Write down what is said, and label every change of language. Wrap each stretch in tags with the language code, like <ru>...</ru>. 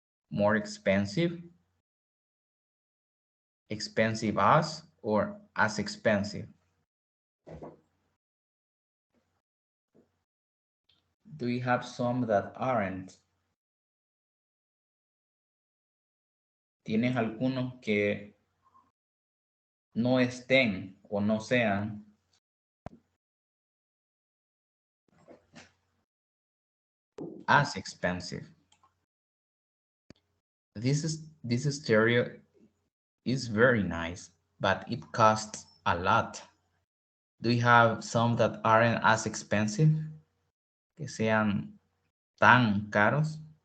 <en>More expensive? Expensive as or as expensive? Do you have some that aren't?</en> <es>¿Tienes algunos que no estén o no sean</es> <en>as expensive? This stereo is very nice, but it costs a lot. Do you have some that aren't as expensive?</en> <es>Que sean tan caros.</es>